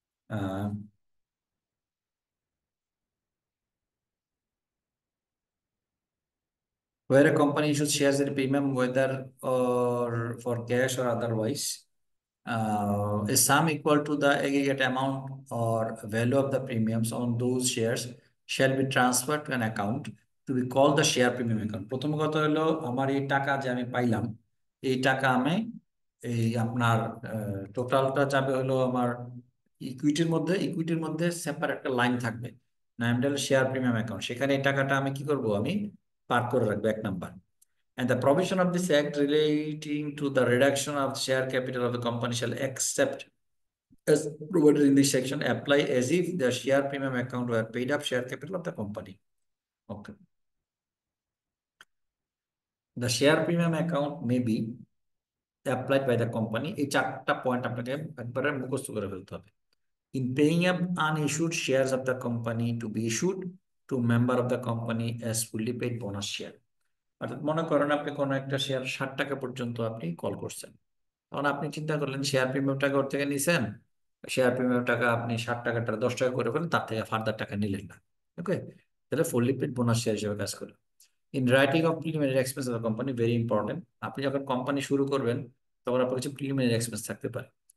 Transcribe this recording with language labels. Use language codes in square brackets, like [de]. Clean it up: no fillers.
[en] Uh, where a company issues shares at a premium, whether or for cash or otherwise, a sum equal to the aggregate amount or value of the premiums on those shares shall be transferred to an account to be called the share premium account. [bn] প্রথম কথা হলো আমার এই টাকা যে আমি পাইলাম, এই টাকা আমি এই আপনার টোটালটা যাবে হলো আমার ইকুইটির মধ্যে সেপারেট একটা লাইন থাকবে, নামটা হলো শেয়ার প্রিমিয়াম অ্যাকাউন্ট। সেখানে এই টাকাটা আমি কি করব, আমি পার করে রাখবো 1 number. [en] And the provision of this act relating to the reduction of share capital of the company shall accept as provided in this section apply as if the share premium account were paid up share capital of the company. Okay. The share premium account may be applied by the company. [bn] এই 4টা point আপনাকে একবারে মুখস্থ করে ফেলতে হবে। [en] In paying up unissued shares of the company to be issued to member of the company as fully paid bonus share. [bn] অর্থাৎ মনে করেন আপনি কোনো একটা শেয়ার 60 টাকা পর্যন্ত আপনি কল করছেন, তখন আপনি চিন্তা করলেন শেয়ার প্রিমিয়াম টাকা ওর থেকে নিছেন, শেয়ার প্রিমিয়াম টাকা আপনি 60 টাকাটা 10 টাকা করে ফেলেন, তার থেকে ফার্দার টাকা নিলেন না। ওকে, তাহলে ফুললি পেড বোনাস শেয়ার হিসেবে কাজ করে। [en] in writing of preliminary expense of the company, very important, [bn] আপনি যখন কোম্পানি শুরু করবেন তখন আপনার কাছে প্রিলিমিনারি এক্সপেন্স থাকতে পারে।